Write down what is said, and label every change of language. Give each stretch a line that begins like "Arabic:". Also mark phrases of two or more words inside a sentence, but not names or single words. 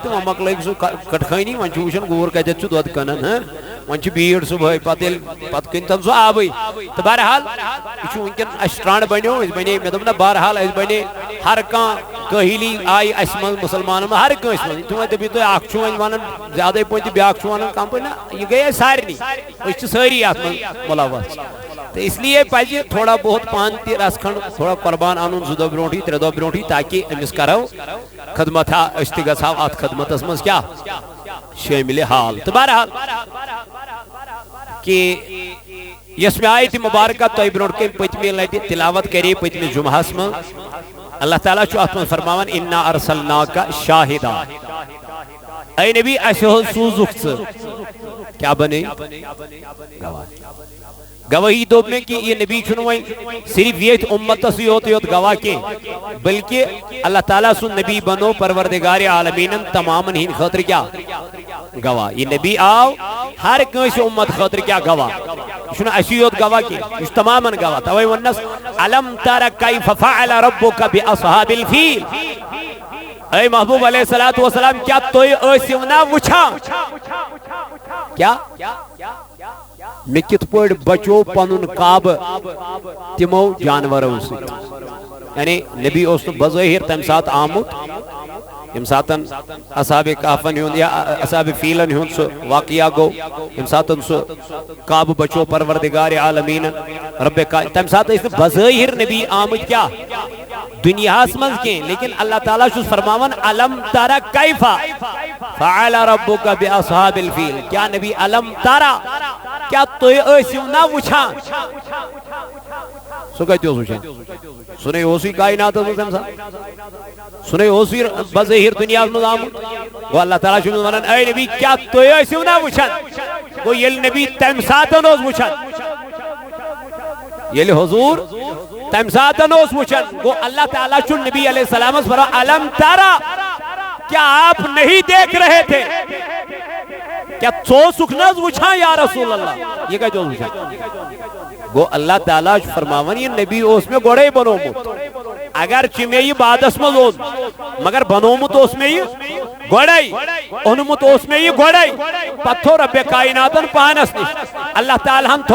Kashmiri: تہٕ وۄنۍ مۄکلٲوِکھ سُہ کٹخٲنی وۄنۍ چھُ وٕچھان گوٗر کتٮ۪تھ چھُ دۄد کٕنان وۄنۍ چھِ بیٖڑ صُبحٲے پتہٕ ییٚلہِ پتہٕ کٕنۍ تن سُہ آبٕے تہٕ بہرحال یہِ چھُ وٕنکٮ۪ن اَسہِ ٹرٛنٛڈ بنیو أسۍ بنے مےٚ دوٚپ نہ بہرحال اَسہِ بنے ہر کانٛہہ کٲہلی آیہِ اَسہِ منٛز مُسلمانن منٛز ہر کٲنٛسہِ منٛز تُہۍ وۄنۍ دٔپِو تُہۍ اکھ چھُ وۄنۍ ونان زیادَے پہن تہٕ بیٛاکھ چھُ ونان کم پہن نہ یہِ گٔے اَسہِ سارنٕے أسۍ چھِ سٲری اَتھ منٛز مُلوث
Urdu: تو اس لیے
Kashmiri: پزِ تھوڑا بہت پان تہِ رس کھنڈ تھوڑا قربان انُن 2 دۄہ برونٹھٕے 3 دۄہ برونٹھٕے تاکہ أمِس کرو خدمت أسۍ تہِ گژھو اتھ خدمتس منٛز کیٛاہ شٲمِلِ حال تہٕ بہرحال کہ یس میں آیت مبارکہ تۄہہِ برونٹھ کن پٔتمہِ لٹہِ تلاوت کرے پٔتمہِ جمعہس منٛز اللہ تعالیٰ چھُ اتھ منٛز فرماوان
Arabic: انا ارسلناک شاہدا
Kashmiri: اے نبی اسہِ حظ سوٗزُکھ ژٕ کیٛاہ بنے گواہی دوٚپ مےٚ کہ یہ نبی چھُنہٕ وۄنۍ صرف ییٚتھۍ اُمتس یوت گواہ کینٛہہ بلکہ اللہ تعالیٰ سُنٛد نبی بنو پروردگار عالمیٖنن تمامن ہٕنٛدِ خٲطرٕ کیٛاہ گواہ یہ نبی آو ہر کٲنٛسہِ اُمت خٲطرٕ کیٛاہ گواہ یہ چھُنہٕ اَسہِ یوت گواہ کینٛہہ یہ چھُ تمامن گواہ توے ووٚننس
Arabic: الم تر کیف فعل ربک باصحاب الفیل
Kashmiri: اے محبوب
Arabic: علیہ الصلوۃ والسلام
Kashmiri: کیا تُہۍ ٲسِو نا وٕچھان کیا میں کت پٲٹھۍ بچو پنُن کعبہ تِمو جانورو سۭتۍ یعنی نبی اوس نہٕ بظٲہر تمہِ ساتہٕ آمُت ییٚمہِ ساتن اصحاب کہفن ہُنٛد یا اصحاب فیلن ہُنٛد سُہ واقعہ گوٚو ییٚمہِ ساتن سُہ کعبہ بچو پروردگار عالمیٖنن رب تمہِ ساتہٕ ٲسۍ نہٕ بظٲہر نبی آمٕتۍ کیٛاہ دنیاہس منٛز کینٛہہ لیکن اللہ تعالیٰ چھُس فرماوان
Arabic: الم تر کیف فعل ربک باصحاب الفیل
Kashmiri: کیا نبی
Arabic: الم ترا
Kashmiri: کیا تُہۍ ٲسِو نا وٕچھان سُہ کتہِ اوس وٕچھان سُنے اوسُے کائناتس منٛز تمہِ ساتہٕ سُنے اوسُے بظٲہر دنیاہس منٛز آمُت گوٚو اللہ تعالیٰ چھُ ونان اے نبی کیا تُہۍ ٲسِو نا وٕچھان گوٚو ییٚلہِ نبی تمہِ ساتن اوس وٕچھان ییٚلہِ حضوٗر تمہِ ساتن اوس وٕچھان گوٚو اللہ تعالیٰ چھُ نبی علیہ السلامس فرماوان
Arabic: الم ترا
Urdu: کیا آپ نہیں دیکھ رہے تھے
Kashmiri: کیا ژٕ اوسُکھ نہ حظ وٕچھان
Arabic: یا رسول اللہ
Kashmiri: یہ کتہِ اوس وٕچھان گوٚو اللہ تعالیٰ چھُ فرماوان یہ نبی اوس مےٚ گۄڈے بنومُت اگرچہِ مےٚ یہِ بعدس منٛز اوس مگر بنومُت اوس مےٚ یہِ گۄڈے اوٚنمُت اوس مےٚ یہِ گۄڈے پتہٕ تھوٚو ربِ کائناتن پانس نِش اللہ تعالیٰ ہن